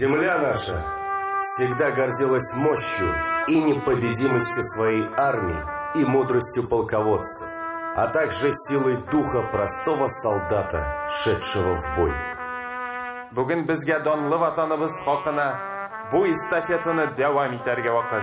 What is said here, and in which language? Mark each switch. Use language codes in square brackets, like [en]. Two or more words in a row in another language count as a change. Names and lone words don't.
[ru] Земля наша всегда гордилась мощью и непобедимостью своей армии и мудростью полководцев, а также силой духа простого солдата, шедшего в бой. [tt] Бүген безгә данлы ватаныбыз хакына бу эстафетаны дәвам итәргә вакыт.